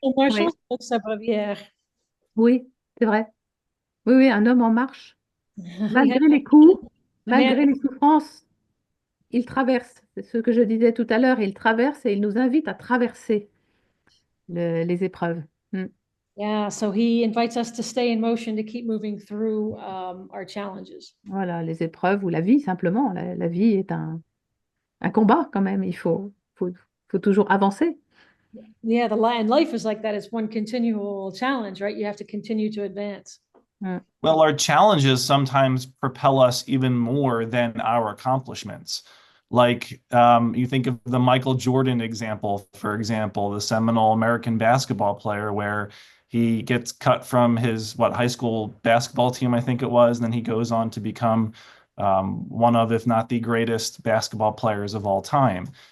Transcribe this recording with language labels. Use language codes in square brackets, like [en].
[fr] En marchant sur sa brevière. Oui, c'est vrai. Oui, un homme en marche. Malgré les coups, malgré les souffrances. il traverse. C'est ce que je disais tout à l'heure, il traverse et il nous invite à traverser les épreuves. Mm. [en] Yeah, so he invites us to stay in motion, to keep moving through our challenges. [fr] Voilà, les épreuves ou la vie, simplement. La vie est un combat quand même. Faut toujours avancer. [en] Yeah, and life is like that. It's one continual challenge, right? You have to continue to advance. Mm. Well, our challenges sometimes propel us even more than our accomplishments. Like you think of the Michael Jordan example, for example, the seminal American basketball player, where he gets cut from his high school basketball team, I think it was, and then he goes on to become one of, if not the greatest basketball players of all time.